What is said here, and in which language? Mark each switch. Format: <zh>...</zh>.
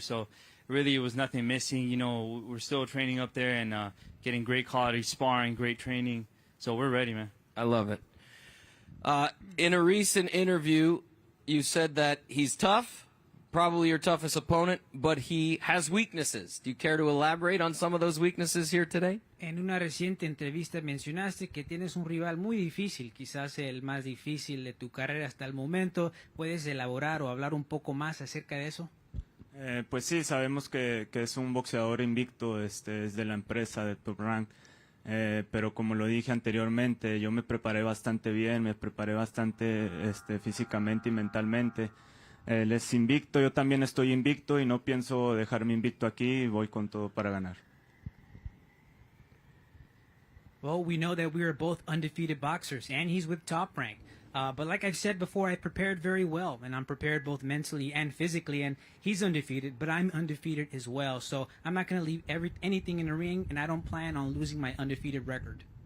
<en>So really it was nothing missing. You know, we're still training up there and getting great quality sparring, great training. So we're ready, man. I love it. In a recent interview, you said that he's tough, probably your toughest opponent, but he has weaknesses. Do you care to elaborate on some of those weaknesses here today?</en> <es>En una reciente entrevista mencionaste que tienes un rival muy difícil, quizás el más difícil de tu carrera hasta el momento. ¿Puedes elaborar o hablar un poco más acerca de eso? Pues sí, sabemos que es un boxeador invicto, es de la empresa de Top Rank. Pero como lo dije anteriormente, yo me preparé bastante bien, me preparé bastante físicamente y mentalmente. Él es invicto, yo también estoy invicto y no pienso dejarme invicto aquí y voy con todo para ganar.</es> <en>Well, we know that we are both undefeated boxers, and he's with Top Rank. But like I've said before, I prepared very well, and I'm prepared both mentally and physically, and he's undefeated, but I'm undefeated as well. So I'm not going to leave anything in the ring, and I don't plan on losing my undefeated record.</en>